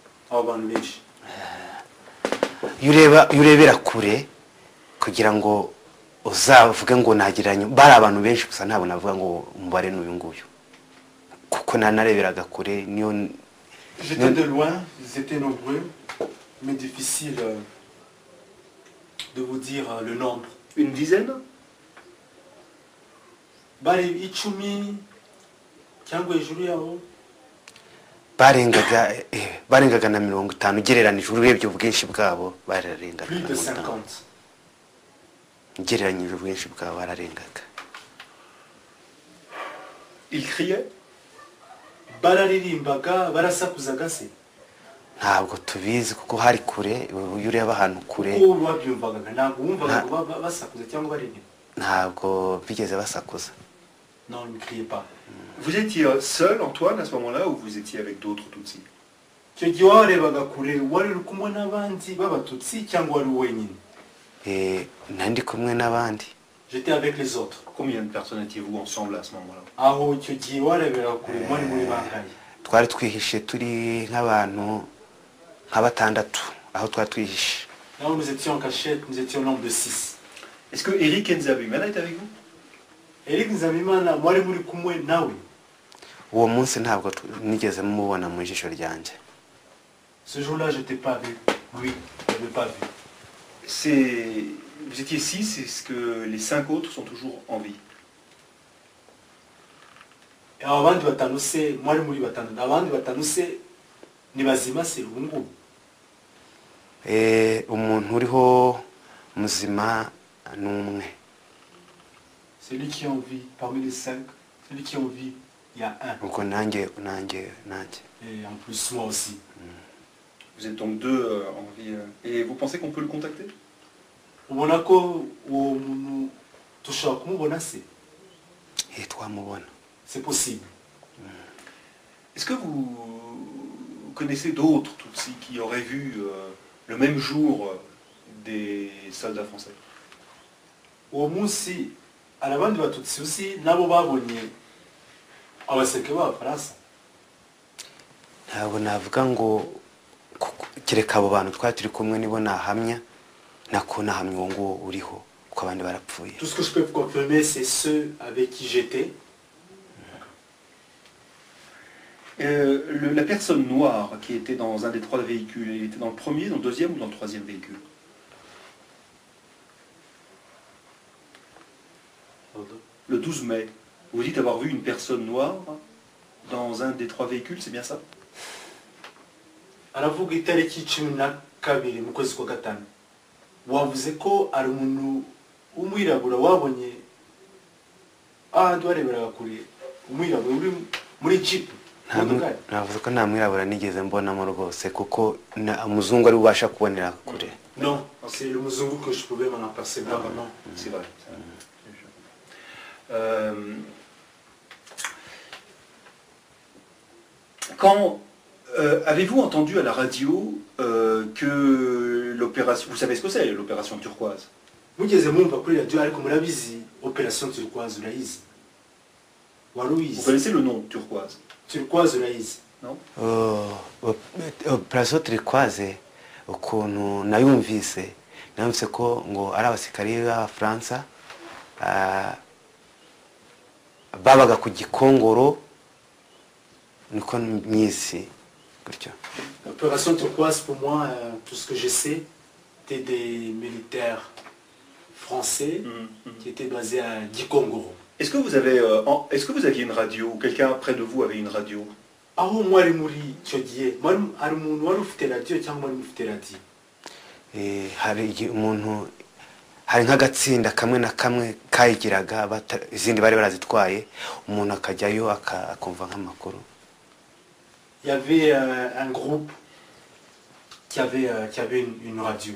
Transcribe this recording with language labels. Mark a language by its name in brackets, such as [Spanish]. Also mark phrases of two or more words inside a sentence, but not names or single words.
[Kinyarwanda] abo bantu benshi iyo urebera kure kugira ngo uzavuge ngo nagereranya bari abantu benshi gusa ntabwo navuga ngo umubare n'uyu nguyu kuko nareberaga kure niyo [French] j'étais de loin, ils étaient nombreux, mais difficile de vous dire le nombre. Une dizaine? [Kinyarwanda] Bari icumi cyangwa hejuru yabo barengaga na 50 ugereranije urebye ubwinshi bwabo bararengaga [French] plus de 50. [Kinyarwanda] ugereranyije ubwinshi bwabo bararengaga. [French] Ils criaient? [Kinyarwanda] Bararirimbaga, barasakuzaga se? Ntabwo tubizi kuko hari kure, iyo ureba ahantu kure uko babyumvaga ntabwo wumvaga basakuza cyangwa baririmba? ntabwo bigeze basakuza. [French] Non, ils ne criaient pas. Vous étiez seul, Antoine, à ce moment-là, ou vous étiez avec d'autres Tutsis? [Kinyarwanda] icyo gihe warebaga kure wari uri kumwe n'abandi b'abatutsi cyangwa wari wenyine? Nandi kumwe n'abandi. [French] J'étais avec les autres. Combien de personnes étiez-vous ensemble à ce moment-là? [Kinyarwanda] aho icyo gihe warebera kure mwari muri bangahe? Twari twihishe turi nk'abantu nka batandatu aho twari twihishe. [French] Là où nous étions en cachette, nous étions au nombre de 6. Est-ce que Eric Nzabimana est avec vous? [Kinyarwanda] Eric Nzabimana mwari muri kumwe nawe? Uwo munsi ntabwo nigeze mubona mu jisho ryanjye. [French] Ce jour-là, je t'ai pas vu. Oui, je l'ai pas vu. Vous étiez 6, est-ce que les 5 autres sont toujours en vie? [Kinyarwanda] Abandi batanu se mwari muri batanu, abandi batanu se ni bazima se ubu ngubu? Umuntu uriho muzima n'umwe. [French] Celui qui est en vie parmi les 5, celui qui est en vie, il y a un. [Kinyarwanda] Uko nanjye. [French] Et en plus moi aussi. Vous êtes donc 2 en vie. Et vous pensez qu'on peut le contacter? [Kinyarwanda] Ubona ko uwo muntu tushobora kumubona se? Twamubona. [French] C'est possible. Est-ce que vous connaissez d'autres Tutsis qui auraient vu le même jour des soldats français? [Kinyarwanda] Uwo munsi hari abandi batutsi uzi nabo babonye abaseke b'abafaransa? Ntabwo navuga ngo kereka abo bantu twari turi kumwe nibo nahamya nako nahamya uwo nguwo uriho kuko abandi barapfuye. [French] Tout ce que je peux vous confirmer, c'est ceux avec qui j'étais. La personne noire qui était dans un des 3 véhicules, elle était dans le premier, dans le deuxième ou dans le troisième véhicule? Le 12 mai, vous dites avoir vu une personne noire dans un des 3 véhicules, c'est bien ça? [Kinyarwanda] Aravuga itariki 12 mu kwezi kwa gatanu. Wavuze ko ari umuntu w'umwirabura wabonye ahandi wareberaga kure umwirabura uri muri jeep? Navuze ko nta mwirabura nigeze mbonamo rwose kuko umuzungu ari ubasha kubonera kure. [French] Non, c'est le muzungu que je pouvais m'en apercevoir. Non, c'est vrai. Quand avez-vous entendu à la radio que l'opération... Vous savez ce que c'est, l'opération turquoise? [Kinyarwanda] Mugeze mwumva kuri radio ariko murabizi [French] opération turquoise [Kinyarwanda] urayizi? [French] Vous connaissez le nom turquoise? [Kinyarwanda] Turquoise urayizi? [French] Non? Opération turquoise [Kinyarwanda] ukuntu nayumvise ko ngo ari abasirikari b'Abafaransa babaga ku Gikongoro niko myizi gutyo. [French] Opération turquoise pour moi, tout ce que je sais, c'était des militaires français qui étaient basés à Gikongoro. Est-ce que vous aviez une radio? Quelqu'un près de vous avait une radio? [Kinyarwanda] Aho mwari muri icyo gihe hari umuntu wari ufite radio cyangwa wari ufite radio? Hari umuntu, hari nk'agatsinda kamwe na kamwe kayigiraga izindi bari barazitwaye umuntu akajyayo akumva nk'amakuru. [French] Il y avait un groupe qui avait une radio.